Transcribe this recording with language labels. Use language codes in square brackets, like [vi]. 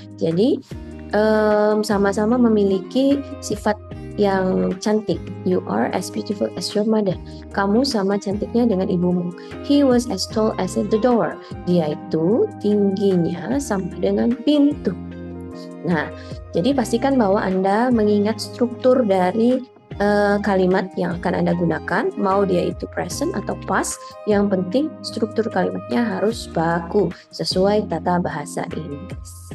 [id] Jadi sama-sama memiliki sifat yang cantik. [en] You are as beautiful as your mother. [id] Kamu sama cantiknya dengan ibumu. [en] He was as tall as the door. [id] Dia itu tingginya sama dengan pintu. Nah, jadi pastikan bahwa Anda mengingat struktur dari kalimat yang akan Anda gunakan, mau dia itu present atau past, yang penting struktur kalimatnya harus baku sesuai tata bahasa Inggris.